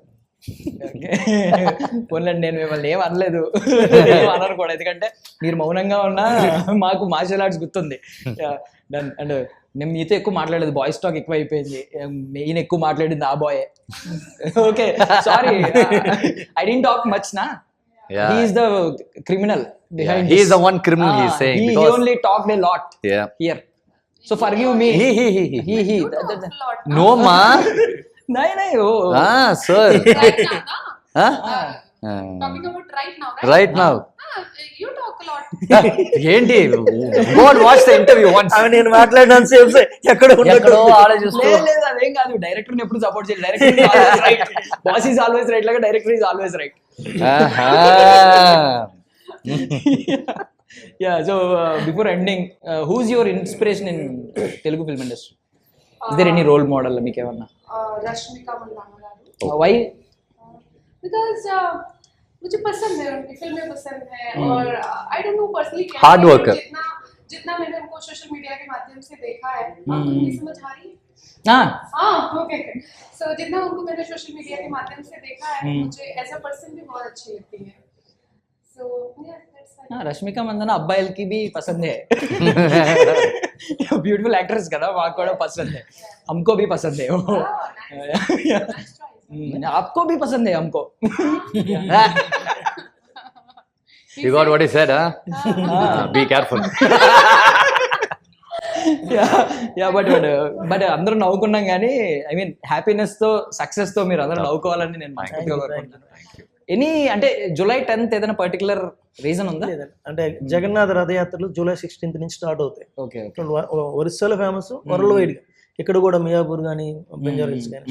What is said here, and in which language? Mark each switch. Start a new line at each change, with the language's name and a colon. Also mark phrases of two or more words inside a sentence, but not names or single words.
Telugu: పోన్లండి, నేను మిమ్మల్ని ఏం అనలేదు, అనరు కూడా. ఎందుకంటే మీరు మౌనంగా ఉన్నా మాకు
English: martial arts
Telugu: గుర్తుంది. అండ్ నేను మీతో ఎక్కువ మాట్లాడలేదు,
English: boys talk
Telugu: ఎక్కువ అయిపోయింది. మెయిన్ ఎక్కువ మాట్లాడింది ఆ బాయ్.
English: okay sorry, I don't talk much na. He is the criminal behind this. He is the one criminal he is saying. He only talked a lot here. So forgive me. He. No ma. Nahi. Sir. Right now, na? Talking about right now, right? Right now. You talk a lot.
Telugu: ఏంటి?
English: Go and watch the interview once.
Telugu: అవి నేను మాట్లాడిన సేపు ఎక్కడో ఆలోచిస్తూ. లేదు అదేం కాదు, డైరెక్టర్ ఎప్పుడు సపోర్ట్ చేయాలి.
English: director right, boss is always right
Telugu: లాగా
English: director is always right. Yeah, so before ending, who's your inspiration in Telugu film industry? Is there any role model
Telugu: మీకు ఏమన్నా?
English: Rashmika Mandanna garu. Why?
Hindi: Because मुझे पसंद है, उनकी फिल्में पसंद है. और
English: I don't know personally
Hindi: क्या Hard worker. जितना मैंने उनको
English: social media
Hindi: के माध्यम से देखा है. आपको नहीं समझ आ रही है? ओके. सो जितना उनको मैंने
English: social media
Hindi: के माध्यम से देखा है, मुझे
English: as a person
Hindi: भी बहुत अच्छी लगती है. सो రష్మిక మందన అబ్బాయిలకి भी पसंद है.
English: beautiful actress
Telugu: కదా, మాకు కూడా
Hindi: पसंद है, हमको भी पसंद है. आपको भी पसंद है हमको.
English: you got what he said be careful. ya but
Telugu: అందరూ నవ్వుకున్నాం కానీ
English: I mean happiness
Telugu: తో సక్సెస్ తో మీరు అందరూ నవ్వుకోవాలని నేను మనస్ఫూర్తిగా కోరుకుంటున్నాను. ఎనీ అంటే జూలై 10th ఏదైనా
English: particular reason
Telugu: ఉందా? లేదండి, అంటే జగన్నాథ రథయాత్రలు జూలై 16th నుంచి స్టార్ట్ అవుతాయి. ఓకే ఒరిస్సాలో ఫేమస్,
English: world wide
Telugu: గా ఇక్కడ కూడా మియాపూర్ కానీ బెంజారా హిల్స్ కానీ.